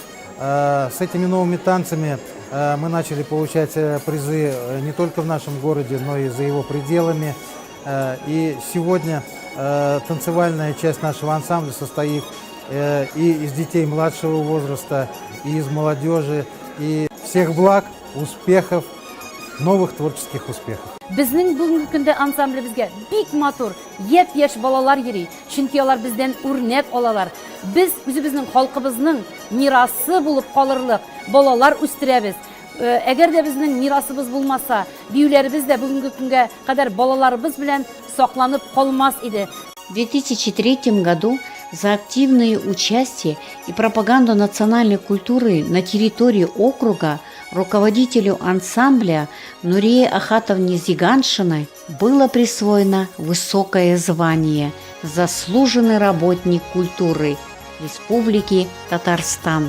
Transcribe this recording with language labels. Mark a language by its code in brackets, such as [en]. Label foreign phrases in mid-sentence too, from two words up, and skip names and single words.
[ru] С этими новыми танцами мы начали получать призы не только в нашем городе, но и за его пределами. И сегодня танцевальная часть нашего ансамбля состоит и из детей младшего возраста, и из молодежи. И всех благ, успехов, новых творческих успехов. [tt] Безнең бүгенге көндә ансамблебезгә бик матур, япь-яшь балалар йөри. Чөнки алар бездән үрнәк алалар. Без үзебезнең халкыбызның мирасы булып калырлык балалар үстерәбез. Әгәр дә безнең мирасыбыз булмаса, биюләребез дә бүгенге көнгә кадәр балаларыбыз белән сакланып калмас иде. [ru] В 2003 году за активное участие и пропаганду национальной культуры на территории округа руководителю ансамбля Нурии Ахатовне Зиганшиной было присвоено высокое звание «Заслуженный работник культуры Республики Татарстан».